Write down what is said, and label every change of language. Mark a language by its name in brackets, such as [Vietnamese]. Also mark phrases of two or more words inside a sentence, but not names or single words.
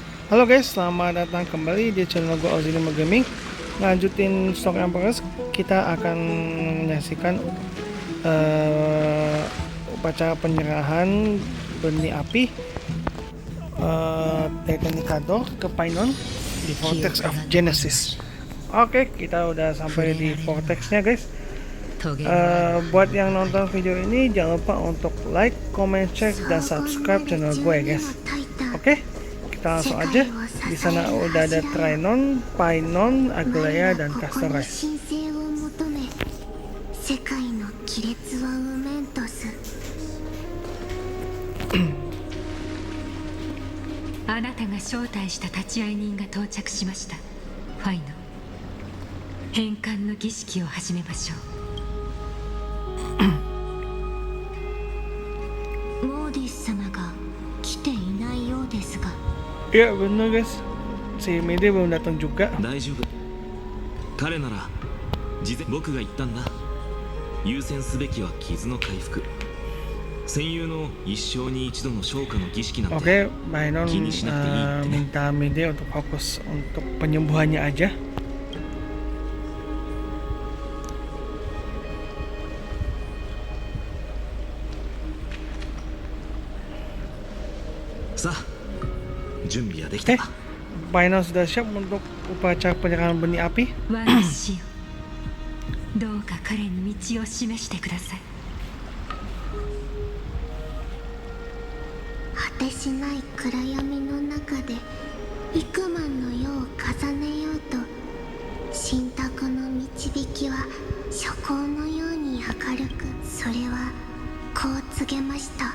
[Indonesian] Halo guys, selamat datang kembali di channel gue Ozzy Gaming. Lanjutin Stock Empress, kita akan menyaksikan upacara penyerahan benih api Titanicador ke Painon di Vortex of Genesis. Oke, kita udah sampai di Vortexnya guys. Buat yang nonton video ini jangan lupa untuk [English] like, comment, share, [Indonesian] dan subscribe channel gue ya guys. Oke, kita langsung aja. Di sana udah ada Trinon, Painon, Aglaia, dan Castor. [Japanese] あなたが招待した立ち会い人が到着しました。ファイノ、返還の儀式を始めましょう。モーディス様が来ていないようですが。 [Indonesian] Iya bener guys, si Mede belum datang juga. [Japanese] 大丈夫。彼なら事前僕が言ったんだ。優先すべきは傷の回復。戦友の一生に一度の消化の儀式なんて。 [Indonesian] Oke, Painon minta Mede untuk fokus untuk penyembuhannya aja. Painon sudah siap untuk upacara penyerahan benih api. [Japanese] どうか彼に道を示してください。果てしない暗闇の中で幾万の世を重ねようと、神託の導きは初光のように明るく、それはこう告げました。